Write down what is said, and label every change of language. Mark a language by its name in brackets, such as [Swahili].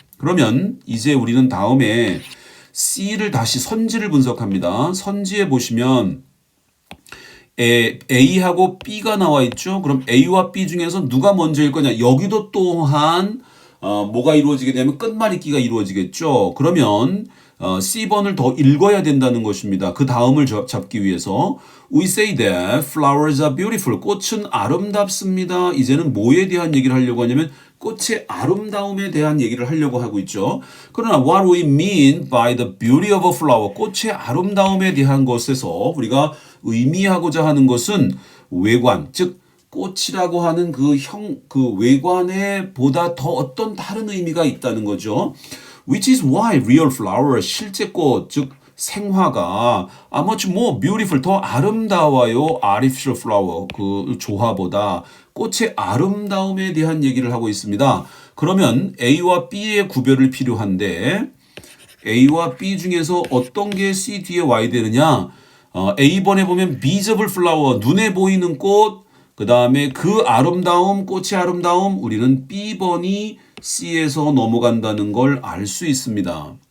[Korean] 그러면 이제 우리는 다음에 C를 다시 선지를 분석합니다. 선지에 보시면 A하고 B가 나와 있죠. 그럼 A와 B 중에서 누가 먼저일 거냐? 여기도 또한 뭐가 이루어지게 되면 끝말잇기가 이루어지겠죠. 그러면 C번을 더 읽어야 된다는 것입니다. 그 다음을 잡기 위해서 [English] We say that flowers are beautiful. [Korean] 꽃은 아름답습니다. 이제는 뭐에 대한 얘기를 하려고 하냐면 꽃의 아름다움에 대한 얘기를 하려고 하고 있죠. 그러나 [English] what we mean by the beauty of a flower, [Korean] 꽃의 아름다움에 대한 것에서 우리가 의미하고자 하는 것은 외관, 즉 꽃이라고 하는 그 외관에 보다 더 어떤 다른 의미가 있다는 거죠. [English] Which is why real flower, [Korean] 실제 꽃, 즉 생화가 [English] much more beautiful, [Korean] 더 아름다워요. [English] artificial flower, [Korean] 그 조화보다 꽃의 아름다움에 대한 얘기를 하고 있습니다. 그러면 A와 B의 구별을 필요한데 A와 B 중에서 어떤 게 C 뒤에 와야 되느냐? A번에 보면 [English] visible flower, [Korean] 눈에 보이는 꽃, 그 다음에 그 아름다움, 꽃의 아름다움, 우리는 B번이 C에서 넘어간다는 걸 알 수 있습니다.